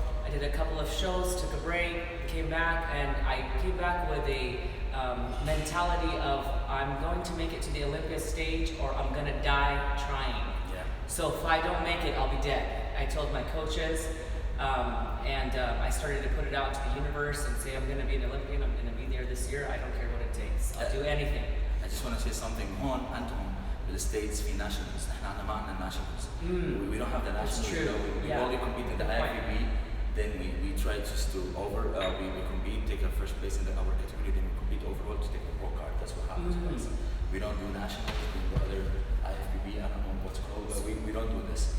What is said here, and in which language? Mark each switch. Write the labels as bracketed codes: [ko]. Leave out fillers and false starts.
[en] I did a couple of shows, took a break, came back, and I came back with a mentality of I'm going to make it to the Olympia stage or I'm going to die trying. Yeah. So if I don't make it, I'll be dead. I told my coaches, and I started to put it out to the universe and say I'm going to be an Olympian, I'm going to be there this year, I don't care what it takes. I'll do anything. I just want to say something. [ar] هون عندهم بالستيتس في nationals. نحن عندنا ما عندنا nationals. [en] We don't have the nationals. true. We Yeah. only compete in the IFBB. Then we try just to we compete, take a first place in our category, then we compete overall to take the pro card. That's what happens with us. We don't do national, we do other IFBB, I don't know what's called, but we don't do this.